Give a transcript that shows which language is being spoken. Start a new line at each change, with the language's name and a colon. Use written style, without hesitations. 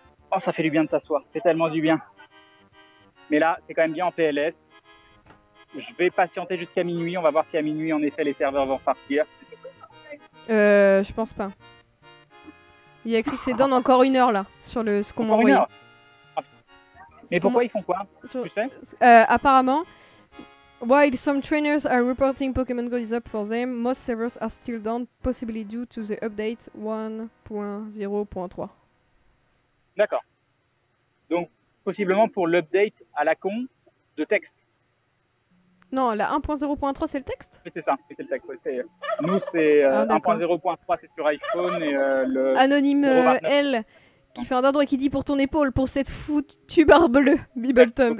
French: Oh, ça fait du bien de s'asseoir. C'est tellement du bien. Mais là, c'est quand même bien en PLS. Je vais patienter jusqu'à minuit. On va voir si à minuit, en effet, les serveurs vont repartir. Je pense pas. Il y a écrit que c'est dans encore 1 heure là, sur ce qu'on m'a envoyé. Mais pourquoi ils font quoi? Tu sais?
English: Apparemment, while some trainers are reporting Pokémon Go is up for them, most servers are still down, possibly due to the update 1.0.3.
French: D'accord. Donc, possiblement pour l'update à la con de texte. Non, la 1.0.3 c'est le texte? Oui, c'est ça, c'est le texte. Ouais, nous, c'est 1.0.3 c'est sur iPhone et le... Anonyme L qui fait un dindon et qui dit pour ton épaule, pour cette foutue barre bleue, Bibbletum.